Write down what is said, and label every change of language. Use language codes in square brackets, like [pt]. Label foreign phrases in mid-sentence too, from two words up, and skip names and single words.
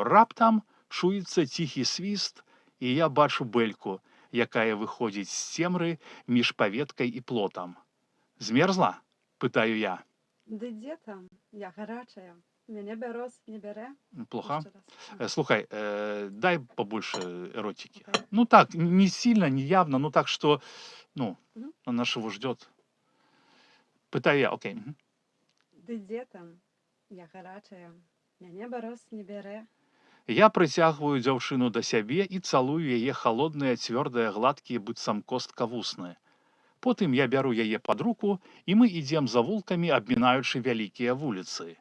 [be] Раптам чуецца ціхі свіст, і я бачу Бэльку, якая выходзіць з цемры між паветкай і плотам. «Змерзла?» – пытаю я. Ды дзе там? Я гарачая. Мяне бяроз не бярэ? [ru] Плохо. [be] Яшчэ раз. Слухай, [ru] дай побольше эротики. Окей. Ну так, не сильно, не явно, ну так что, ну, Мгм. она ж его ждет. [be] Пытаю я, окей. Ды дзе там? Я гарачая. Мяне бяроз не бярэ. Я прыцягваю дзяўчыну да сябе і цалую яе халодныя, цвёрдыя, гладкія, быццам костка вусны. Потым я бяру яе пад руку, і мы ідзем завулкамі, абмінаючы вялікія вуліцы.